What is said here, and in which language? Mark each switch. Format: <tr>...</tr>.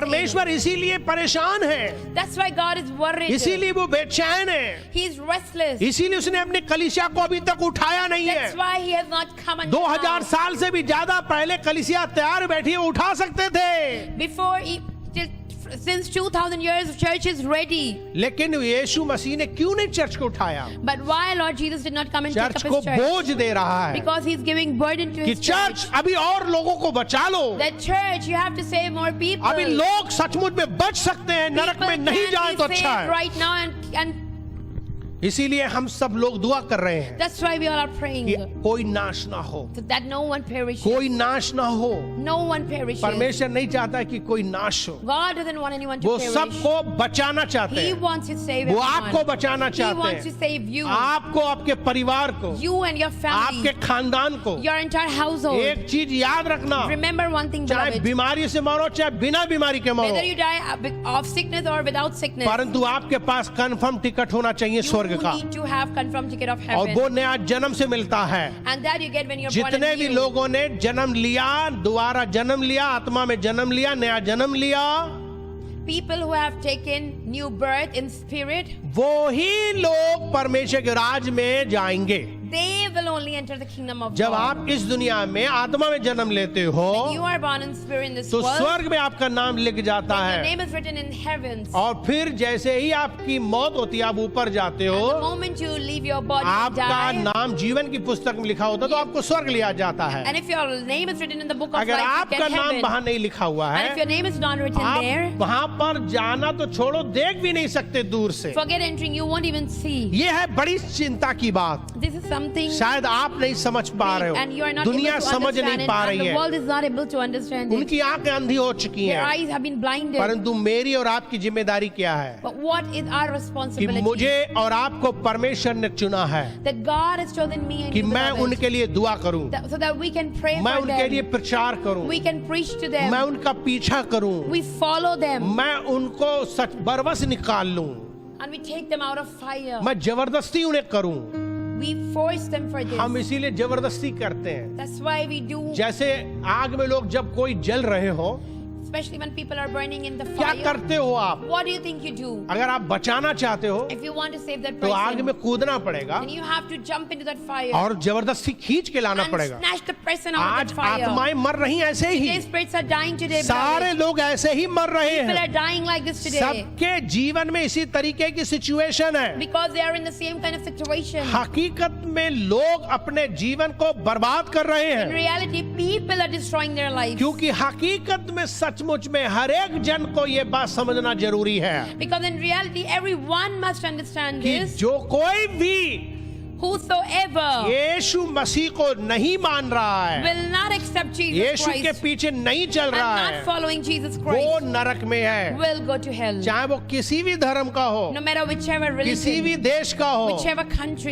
<hi>परमेश्वर इसीलिए परेशान है,</hi> <en>That's why God is worried.</en> <hi>इसीलिए वो बेचैन है,</hi> <en>He is restless.</en> <hi>इसीलिए उसने अपनी कलीसिया को अभी तक उठाया नहीं</hi> <en>That's</en> <hi>है।</hi> <en>why He has not come and</en> <hi>2000 साल से भी ज्यादा पहले कलीसिया तैयार बैठी है, उठा सकते थे,</hi> <en>Before since 2000 years, church is ready.</en> <hi>लेकिन यीशु मसीह ने क्यों नहीं चर्च को उठाया?</hi> <en>But why Lord Jesus did not come and take</en> <hi>church</hi> <en>up</en> <hi>को</hi> <en>His church?</en> <hi>बोझ दे रहा है</hi> <en>Because He's giving burden to</en> <hi>कि</hi> <en>His church.</en> <hi>चर्च अभी और लोगों को बचा लो,</hi> <en>The church, you have to save more people.</en> <hi>अभी लोग सचमुच में बच सकते हैं, नरक में नहीं जाए तो अच्छा है।</hi> <en>right now and</en> <hi>इसीलिए हम सब लोग दुआ कर रहे हैं</hi> <en>that's why we all are praying</en> <hi>कि कोई नाश ना हो,</hi> <en>so that no one perishes.</en> <hi>कोई नाश ना हो।</hi> <en>No one perishes.</en> <hi>परमेश्वर नहीं चाहता कि कोई नाश हो,</hi> <en>God doesn't want anyone to</en> <hi>वो</hi> <en>perish.</en> <hi>सबको बचाना चाहते</hi> <en>He</en> <hi>हैं,</hi> <en>wants to save</en> <hi>वो</hi> <en>everyone.</en> <hi>आपको बचाना</hi> <en>He</en> <hi>चाहते</hi> <en>wants to</en> <hi>हैं,</hi> <en>save you,</en> <hi>आपको, आपके परिवार को,</hi> <en>you and your family,</en> <hi>आपके खानदान को।</hi> <en>your entire household.</en> <hi>एक चीज याद रखना,</hi> <en>Remember one thing,</en> <hi>चाहे</hi> <en>beloved.</en> <hi>बीमारी से मरो चाहे बिना बीमारी के</hi> <en>Whether</en> <hi>मरो,</hi> <en>you die of sickness or without sickness,</en> <hi>परंतु आपके पास कंफर्म टिकट होना चाहिए स्वर्ग</hi> <en>you</en> <hi>का,</hi> <en>need to have confirmed ticket of</en> <hi>और</hi> <en>heaven.</en> <hi>वो नया जन्म से मिलता है।</hi> <en>And that you get when you're born</en> <hi>जितने भी</hi> <en>anew.</en> <hi>लोगों ने जन्म लिया, दोबारा जन्म लिया, आत्मा में जन्म लिया, नया जन्म लिया,</hi> <en>People who have taken new birth in spirit,</en> <hi>वो ही लोग परमेश्वर के राज में जाएंगे।</hi> <en>they will only enter the kingdom of</en> <hi>जब</hi> <en>God.</en> <hi>आप इस दुनिया में आत्मा में जन्म लेते हो</hi> <en>When you are born in spirit in this</en> <hi>तो</hi> <en>world,</en> <hi>स्वर्ग में आपका नाम लिख जाता</hi> <en>then your</en> <hi>है,</hi> <en>name is written in heavens.</en> <hi>और फिर जैसे ही आपकी मौत होती है, आप ऊपर जाते</hi> <en>The</en> <hi>हो,</hi> <en>moment you leave your body and</en> <hi>आपका</hi> <en>die,</en> <hi>नाम जीवन की पुस्तक में लिखा होता है, तो आपको स्वर्ग लिया जाता है।</hi> <en>and if your name is written in the book of</en> <hi>अगर</hi> <en>life, you</en> <hi>आपका</hi> <en>get</en> <hi>नाम</hi> <en>heaven.</en> <hi>वहां नहीं लिखा हुआ</hi> <en>And if your</en> <hi>है,</hi> <en>name is not written</en> <hi>आप</hi> <en>there,</en> <hi>वहां पर जाना तो छोड़ो, देख भी नहीं सकते दूर से।</hi> <en>forget entering, you won't even see.</en> <hi>ये है बड़ी चिंता की बात,</hi> <en>This is something</en> <hi>शायद आप नहीं समझ पा रहे</hi> <en>and you are</en> <hi>हो,</hi> <en>not</en> <hi>दुनिया</hi> <en>able to</en> <hi>समझ</hi> <en>understand</en> <hi>नहीं</hi> <en>it,</en> <hi>पा</hi> <en>and</en> <hi>रही</hi> <en>the</en> <hi>है,</hi> <en>world is not able to understand it.</en> <hi>उनकी आंखें अंधी हो चुकी</hi> <en>Their</en> <hi>हैं।</hi> <en>eyes have been blinded.</en> <hi>परंतु मेरी और आपकी जिम्मेदारी क्या है</hi> <en>But what is our</en> <hi>कि</hi> <en>responsibility?</en> <hi>मुझे और आपको परमेश्वर ने चुना है</hi> <en>That God has chosen me and</en> <hi>कि</hi> <en>you,</en> <hi>मैं</hi> <en>beloved,</en> <hi>उनके लिए दुआ करूं,</hi> <en>so that we can pray</en> <hi>मैं</hi> <en>for</en> <hi>उनके लिए</hi> <en>them.</en> <hi>प्रचार करूं,</hi> <en>We can preach to</en> <hi>मैं</hi> <en>them.</en> <hi>उनका पीछा करूं,</hi> <en>We follow them</en> <hi>मैं उनको सच बरबस निकाल लूं,</hi> <en>and we take them out of fire.</en> <hi>मैं जबरदस्ती उन्हें करूं।</hi> <en>We force them for this.</en> <hi>हम इसीलिए जबरदस्ती करते हैं।</hi> <en>That's why we do,</en> <hi>जैसे आग में लोग जब कोई जल रहे हो,</hi> <en>especially when people are burning in the</en> <hi>क्या</hi> <en>fire.</en> <hi>करते हो आप?</hi> <en>What do you think you do?</en> <hi>अगर आप बचाना चाहते हो</hi> <en>If you want to save that</en> <hi>तो आग</hi> <en>person,</en> <hi>में कूदना पड़ेगा</hi> <en>then you have to jump into that fire</en> <hi>और जबरदस्ती खींच के लाना</hi> <en>and</en> <hi>पड़ेगा।</hi> <en>snatch the person out of</en> <hi>आज</hi> <en>that fire.</en> <hi>आत्माएं मर रही हैं ऐसे ही,</hi> <en>Today's spirits are dying today.</en> <hi>सारे</hi> <en>beloved.</en> <hi>लोग ऐसे ही मर रहे</hi> <en>People</en> <hi>हैं।</hi> <en>are dying like this today</en> <hi>सबके जीवन में इसी तरीके की सिचुएशन है।</hi> <en>because they are in the same kind of situation.</en> <hi>हकीकत में लोग अपने जीवन को बर्बाद कर रहे</hi> <en>In</en> <hi>हैं,</hi> <en>reality, people are destroying their lives</en> <hi>क्योंकि हकीकत में सचमुच में हर एक जन को ये बात समझना जरूरी है</hi> <en>because in reality, everyone must understand</en> <hi>कि</hi> <en>this.</en> <hi>जो कोई भी</hi> <en>Whosoever</en> <hi>यीशु मसीह को नहीं मान रहा है,</hi> <en>will not accept Jesus</en> <hi>यीशु के</hi> <en>Christ</en> <hi>पीछे नहीं चल</hi> <en>and</en> <hi>रहा</hi> <en>not</en> <hi>है,</hi> <en>following Jesus</en> <hi>वो</hi> <en>Christ</en> <hi>नरक में है।</hi> <en>will go to hell.</en> <hi>चाहे वो किसी भी धर्म का हो,</hi> <en>No matter whichever</en> <hi>किसी भी</hi> <en>religion,</en> <hi>देश का हो,</hi> <en>whichever country,</en>